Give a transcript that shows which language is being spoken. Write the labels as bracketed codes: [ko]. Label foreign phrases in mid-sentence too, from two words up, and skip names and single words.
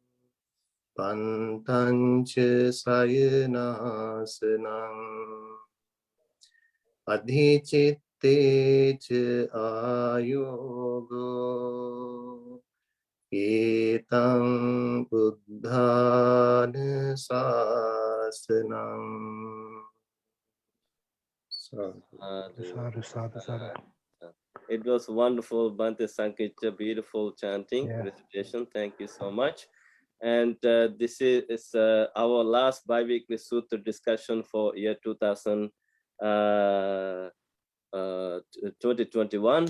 [pi] pantancha sayanasanam adhichitte ca ayogo etang buddhana sasanam. [en] It was wonderful, Bhante Sankicha, beautiful chanting, recitation. Thank you so much. And this is our last bi-weekly Sutra discussion for year 2021.